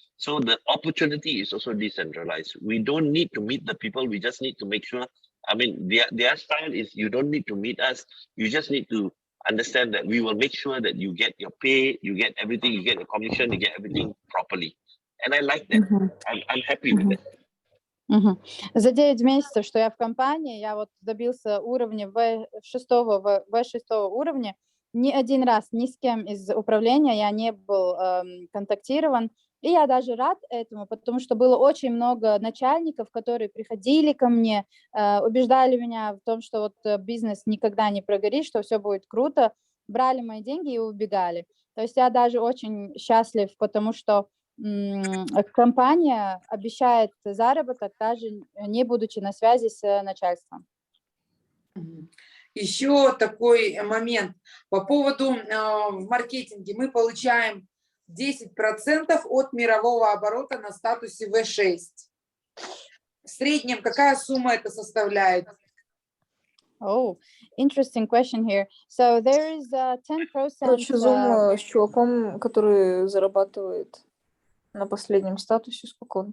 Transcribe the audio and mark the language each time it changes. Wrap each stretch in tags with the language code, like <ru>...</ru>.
<en>So the opportunity is also decentralized. We don't need to meet the people. We just need to make sure, I mean, their style is you don't need to meet us. You just need to understand that we will make sure that you get your pay, you get everything, you get your commission, you get everything properly. And I like that. I'm happy with it.</en> <ru>За 9 месяцев, что я в компании, я вот добился уровня V6 уровня. Ни один раз ни с кем из управления я не был контактирован. И я даже рад этому, потому что было очень много начальников, которые приходили ко мне, убеждали меня в том, что вот бизнес никогда не прогорит, что все будет круто, брали мои деньги и убегали. То есть я даже очень счастлив, потому что компания обещает заработок, даже не будучи на связи с начальством. Еще такой момент по поводу в маркетинге. Мы получаем 10% от мирового оборота на статусе V6. В среднем какая сумма это составляет?</ru> <en>Oh, interesting question here. So there is 10%.</en> <ru>Короче, Zoom с чуваком, который зарабатывает на последнем статусе, сколько он?</ru>